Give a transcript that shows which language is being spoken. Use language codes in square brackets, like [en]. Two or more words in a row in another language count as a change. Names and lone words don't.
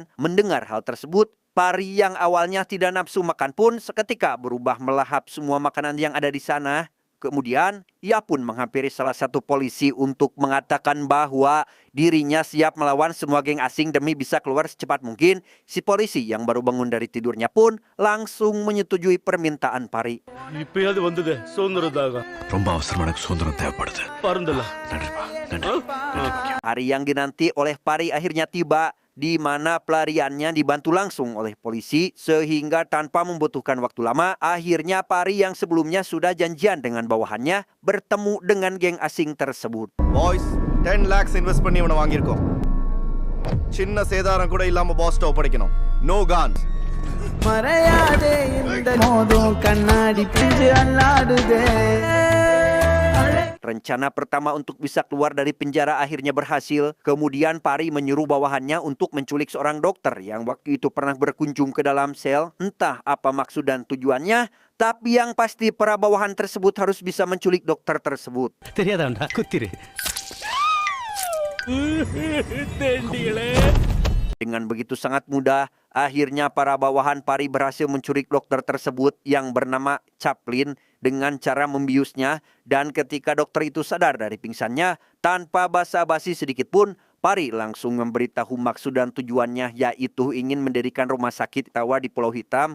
[id] Mendengar hal tersebut, Pari yang awalnya tidak nafsu makan pun seketika berubah melahap semua makanan yang ada di sana. Kemudian, ia pun menghampiri salah satu polisi untuk mengatakan bahwa dirinya siap melawan semua geng asing demi bisa keluar secepat mungkin. Si polisi yang baru bangun dari tidurnya pun langsung menyetujui permintaan Pari. [ta] ரொம்ப அவசரமா எனக்கு சுதந்திரம் தேவைப்படுது. நன்றிப்பா, நன்றி. [id] Hari yang dinanti oleh Pari akhirnya tiba, di mana pelariannya dibantu langsung oleh polisi sehingga tanpa membutuhkan waktu lama, akhirnya Pari yang sebelumnya sudah janjian dengan bawahannya bertemu dengan geng asing tersebut. [en] Boys, 10 lakhs invest [ta] பண்ணி இவனை வாங்கியிருக்கோம். சின்ன சேதாரம் கூட இல்லாம பாஸ்ட ஒப்படைக்கணும். [en] No guns. [ta] மறையாதே இந்த மோதும் கண்ணாடி பிஞ்சு அல்லாடுதே. [id] Rencana pertama untuk bisa keluar dari penjara akhirnya berhasil. Kemudian Pari menyuruh bawahannya untuk menculik seorang dokter yang waktu itu pernah berkunjung ke dalam sel. Entah apa maksud dan tujuannya, tapi yang pasti para bawahan tersebut harus bisa menculik dokter tersebut. [ta] தெரியாதாண்டா குத்திரு [id] Dengan begitu sangat mudah, akhirnya para bawahan Pari berhasil menculik dokter tersebut yang bernama Chaplin dengan cara membiusnya. Dan ketika dokter itu sadar dari pingsannya, tanpa basa-basi sedikit pun, Pari langsung memberitahu maksud dan tujuannya, yaitu ingin mendirikan rumah sakit tawa di Pulau Hitam.